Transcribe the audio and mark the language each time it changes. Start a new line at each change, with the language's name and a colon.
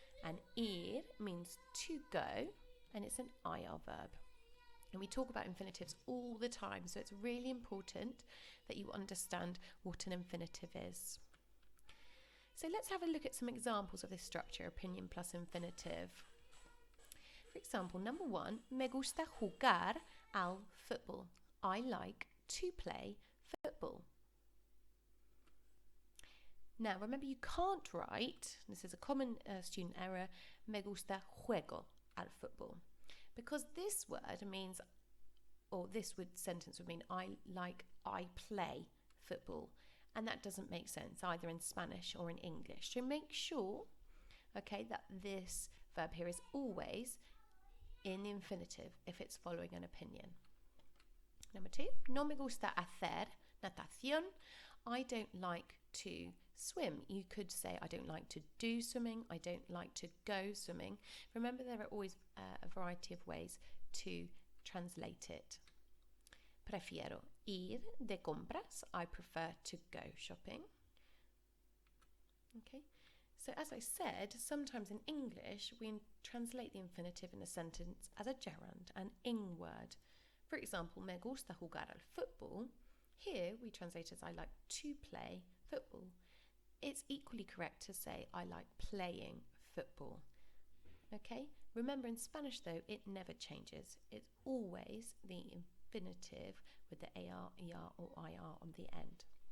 English: And ir means to go, and it's an IR verb. And we talk about infinitives all the time, so it's really important that you understand what an infinitive is. So let's have a look at some examples of this structure, opinion plus infinitive. For example, number 1,
Spanish: me gusta jugar al fútbol.
English: I like to play football. Now, remember, you can't write, this is a common student error,
Spanish: me gusta juego al fútbol.
English: Because this word means, or this sentence would mean, I play football. And that doesn't make sense either in Spanish or in English. So make sure, okay, that this verb here is always in the infinitive if it's following an opinion. Number 2,
Spanish: no me gusta hacer natación.
English: I don't like to swim. You could say I don't like to do swimming. I don't like to go swimming. Remember, there are always a variety of ways to translate it.
Spanish: Prefiero ir de compras.
English: I prefer to go shopping. Okay, so as I said, sometimes in English we translate the infinitive in a sentence as a gerund, an ing word. For example,
Spanish: me gusta jugar al fútbol.
English: Here we translate as I like to play football. It's equally correct to say I like playing football. Okay, remember, in Spanish though, it never changes. It's always the infinitive with the AR, ER or IR on the end.